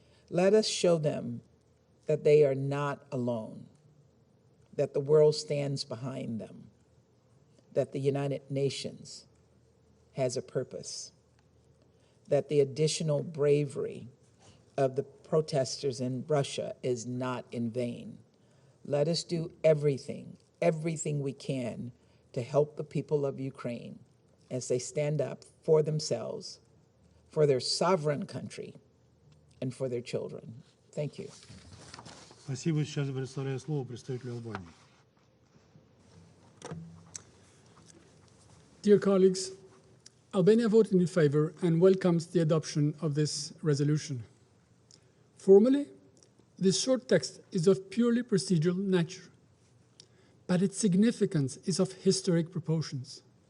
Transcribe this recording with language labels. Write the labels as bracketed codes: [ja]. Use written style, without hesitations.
[en] Let us show them that they are not alone, that the world stands behind them, that the United Nations has a purpose, that the additional bravery of the protesters in Russia is not in vain. Let us do everything we can to help the people of Ukraine as they stand up for themselves, for their sovereign country, and for their children. Thank you. [ru] Спасибо. Сейчас предоставляю слово представителю Албании. [en] Dear colleagues, Albania voted in favor and welcomes the adoption of this resolution. Formally, this short text is of purely procedural nature, but its significance is of historic proportions.